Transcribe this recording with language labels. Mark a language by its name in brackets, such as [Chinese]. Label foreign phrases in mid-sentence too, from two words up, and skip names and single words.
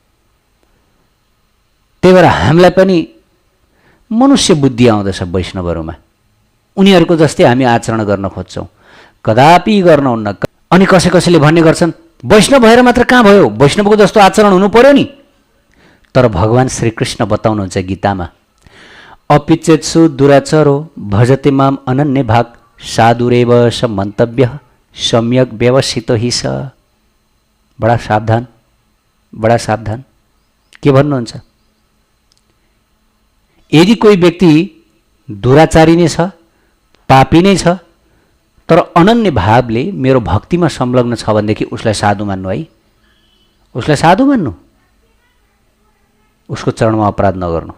[Nepali] त्यही भएर हामीलाई पनि मनुष्य बुद्धि आउँदछ वैष्णवहरूमा। उनीहरूको जस्तै हामी आचरण गर्न खोज्छौँ, कदापि गर्नुहुन्न। अनि कसैले भन्ने गर्छन् वैष्णव भएर मात्र कहाँ भयो, वैष्णवको जस्तो आचरण हुनु पर्यो नि। तर भगवान श्रीकृष्ण बताउनुहुन्छ गीतामा, [Sanskrit] अपिचेत्सु दुराचरो भजते माम अनन्य भाग साधुरेव स मन्तव्य सम्यक व्यवसितो हि स। [Nepali] बडा सावधान, बडा सावधान। के भन्नुहुन्छ? यदि कोही व्यक्ति दुराचारी नै छ, पापी नै छ, तर अनन्य भावले मेरो भक्तिमा संलग्न छ भनेदेखि उसलाई साधु मान्नु है, उसलाई साधु मान्नु, उसको चरणमा अपराध नगर्नु।